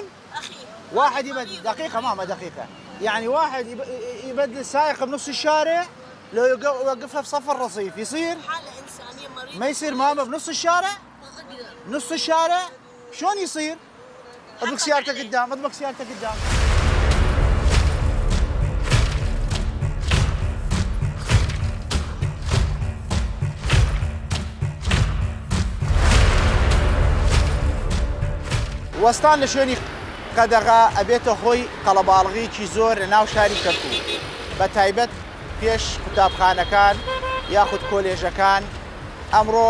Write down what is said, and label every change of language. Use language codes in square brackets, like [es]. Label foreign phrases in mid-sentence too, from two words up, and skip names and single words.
[ar] واحد يبدل دقيقه ماما دقيقه يعني واحد يبدل السائق بنص الشارع لو يوقفها في صف الرصيف يصير؟ حاله انسانيه مريضه ما يصير ماما بنص الشارع؟ نص الشارع شلون يصير؟ اطبق سيارتك قدام اطبق سيارتك قدام [ckb] وەستان لە شوێنی قەدەغا ئەبێتە هۆی قەڵەباڵغیکی زۆر لە ناو شاری کەرکووک بە تایبەت پێش قوتابخانەکان یاخود کۆلێژەکان ئەمڕۆ